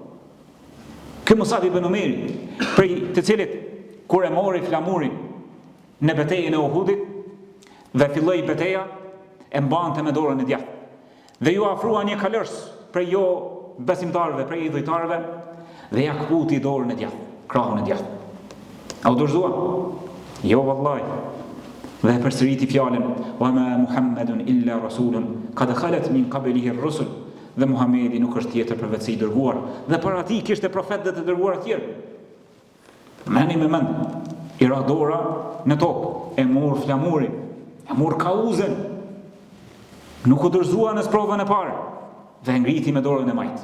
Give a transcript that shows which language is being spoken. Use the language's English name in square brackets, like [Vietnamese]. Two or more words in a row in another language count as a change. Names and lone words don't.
[Albanian] Ky Musab ibn Umeri, prej të cilit kur e mori flamurin në betejën e Uhudit dhe filloi betejë, e mbante me dorën e djathtë. Dhe ju afrua një kalërs prej jo besimtarëve, prej idhujtarëve, dhe ja kputi dorën e djathtë, krahun e djathtë. A u dorëzua? Jo vallahi. Dhe përsëriti fjalën: [Arabic] "وما محمد إلا رسول قد خلت من قبله الرسل." [Albanian] Dhe Muhamedi nuk është tjetër përveç se i dërguar, dhe para tij kishte profetë dhe të dërguar të tjerë. Merrni me mend, i ra dora në tokë, e mor flamurin, e mor kauzën. Nuk u dorëzua në provën e parë, dhe ngriti me dorën e majtë.